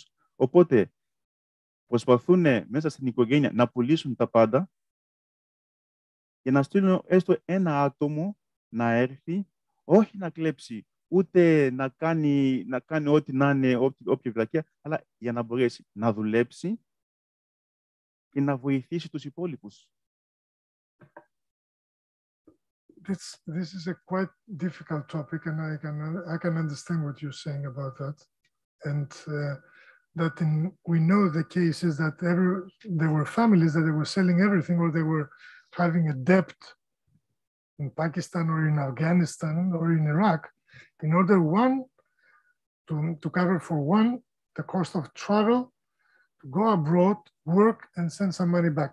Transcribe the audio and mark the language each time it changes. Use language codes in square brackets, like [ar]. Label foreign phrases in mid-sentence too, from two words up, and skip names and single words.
[el] Οπότε προσπαθούν μέσα στην οικογένεια να πουλήσουν τα πάντα για να στείλουν έστω ένα άτομο να έρθει, όχι να κλέψει, ούτε να κάνει ό,τι να είναι, όποια βλακεία, αλλά για να μπορέσει να δουλέψει και να βοηθήσει τους υπόλοιπους. [en] This is a quite difficult topic, and I can understand what you're saying about that. And that we know the cases that there were families that they were selling everything, or they were having a debt in Pakistan or in Afghanistan or in Iraq, in order to cover for the cost of travel, to go abroad, work, and send some money back.